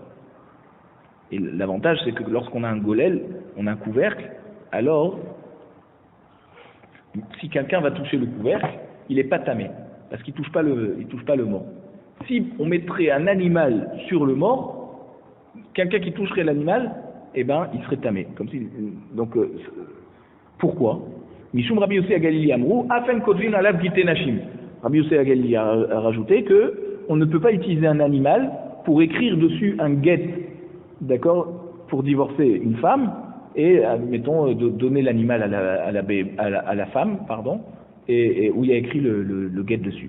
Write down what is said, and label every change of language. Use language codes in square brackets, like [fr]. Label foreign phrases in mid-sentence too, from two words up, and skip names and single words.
[fr] Et l'avantage, c'est que lorsqu'on a un golel, on a un couvercle, alors si quelqu'un va toucher le couvercle, il n'est pas tamé, parce qu'il ne touche pas le mort. Si on mettrait un animal sur le mort, quelqu'un qui toucherait l'animal, eh ben, il serait tamé. Donc, pourquoi? [he] משום רבי יוסי הגלילי אמרו אף אין כותבין עליו גיטי נשים. [fr] Rabbi Yossé Agalili a rajouté que on ne peut pas utiliser un animal pour écrire dessus un get, d'accord, pour divorcer une femme et, admettons, donner l'animal à la femme, pardon, et où il y a écrit le get dessus.